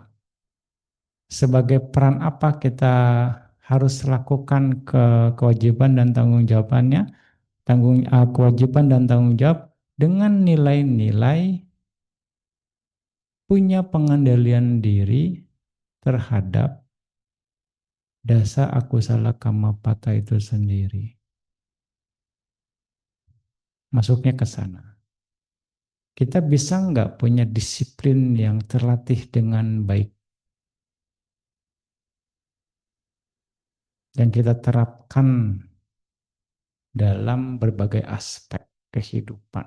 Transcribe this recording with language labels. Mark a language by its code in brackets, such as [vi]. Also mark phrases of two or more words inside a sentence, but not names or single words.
[id] Sebagai peran apa kita harus lakukan kewajiban dan tanggung jawabannya, kewajiban dan tanggung jawab dengan nilai-nilai punya pengendalian diri terhadap [pi] dasa akusala kamapata [id] itu sendiri. Masuknya ke sana. Kita bisa nggak punya disiplin yang terlatih dengan baik dan kita terapkan dalam berbagai aspek kehidupan.